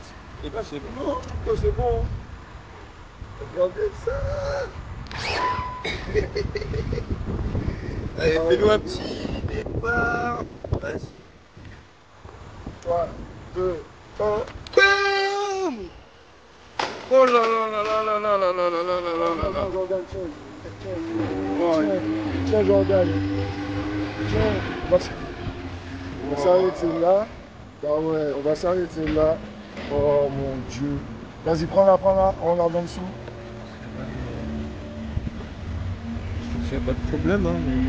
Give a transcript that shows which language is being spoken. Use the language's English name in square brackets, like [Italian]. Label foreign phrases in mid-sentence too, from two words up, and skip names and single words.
[French] Et bah c'est bon. Non, c'est bon. Regardez ça. Allez, fais-nous un petit départ. Vas-y. 3, 2, 1. Bam! Oh là là là là là là là là là là là là. Jordan, tiens, Jordan. Tiens, on va s'arrêter là. Ah ouais, on va s'arrêter là. Oh mon Dieu. Vas-y, prends-la, on regarde en dessous. Il n'y a pas de problème, hein.